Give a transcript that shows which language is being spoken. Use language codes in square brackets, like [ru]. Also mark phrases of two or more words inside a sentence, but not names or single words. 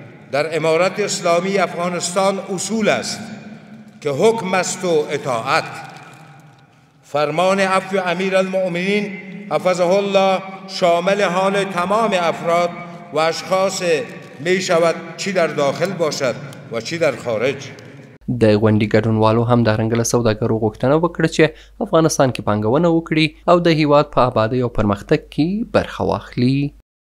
[fa] در امارت اسلامی افغانستان اصول است که حکم است و اطاعت. فرمان عفو امیرالمؤمنین حفظه الله شامل حال تمام افراد و اشخاص می شود چی در داخل باشد و چی در خارج. [ps] د غونډې ګډونوالو هم د رنګ له سوداګرو غوښتنه وکړه چې افغانستان کې پانګونه وکړي او د هیواد په آبادۍ او پرمختګ کې برخه واخلي.